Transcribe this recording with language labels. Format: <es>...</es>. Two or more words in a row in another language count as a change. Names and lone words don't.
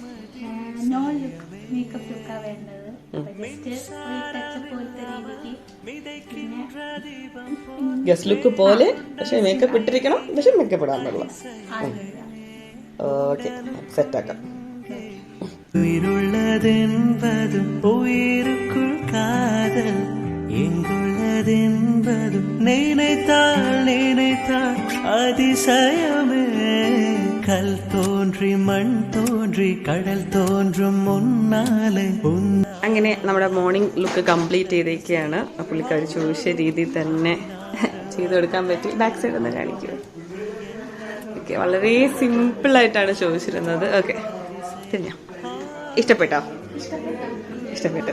<en>guest look</en> <ml>പോലെ, പക്ഷെ മേക്കപ്പ് ഇട്ടിരിക്കണം, പക്ഷെ മേക്കപ്പ് ഇടാൻ പാടില്ല. ഓക്കെ, സെറ്റാക്കാം.</ml> <ta>ഉயிருള്ളതെன்பதும் உயிருக்குள் காதல் எங்குள்ளதென்பதும் நினைத்தால் நினைத்தால் அதிசயமே கல் தோன்றி மண் தோன்றி கடல் தோன்றுം മുന്നാലെ.</ta> <ml>അങ്ങനെ നമ്മുടെ</ml> <en>morning look</en> <ml>കംപ്ലീറ്റ് ചെയ്തേക്കാണ്. പുള്ളിക്കാരി ചോദിച്ച രീതിയിൽ തന്നെ ചെയ്തു കൊടുക്കാൻ പറ്റി.</ml> <en>back side</en> <ml>ഒന്ന് കാണിക്കുക. ഓക്കെ, വളരെ സിമ്പിളായിട്ടാണ് ചോദിച്ചിരുന്നത്. ഓക്കെ, തിരിഞ്ഞോ? ഇഷ്ടപ്പെട്ടോ? ഇഷ്ടപ്പെട്ടു.</ml>